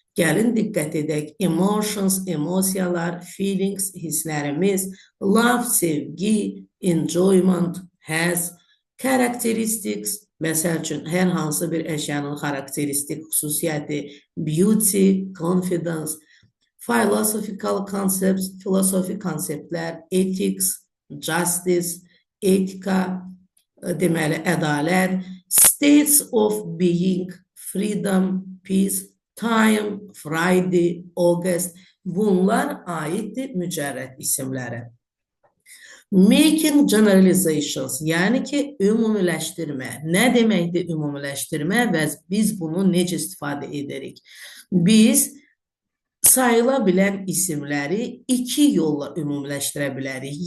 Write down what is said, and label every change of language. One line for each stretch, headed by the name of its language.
Azerbaijani: Gəlin diqqət edək,
English: emotions,
Azerbaijani: emosiyalar,
English: feelings,
Azerbaijani: hisslərimiz,
English: love,
Azerbaijani: sevgi,
English: enjoyment,
Azerbaijani: həzz,
English: characteristics,
Azerbaijani: məsəl üçün, hər hansı bir əşyanın xarakteristik xüsusiyyəti,
English: beauty, confidence, philosophical concepts,
Azerbaijani: filosofi konseptlər,
English: ethics, justice,
Azerbaijani: etika, deməli, ədalət,
English: States of being, freedom, peace, time, Friday, August.
Azerbaijani: Bunlar aiddir mücərrəd isimlərə.
English: Making generalizations,
Azerbaijani: yəni ki, ümumiləşdirmə. Nə deməkdir ümumiləşdirmə və biz bunu necə istifadə edirik? Biz sayıla bilən isimləri iki yolla ümumiləşdirə bilərik.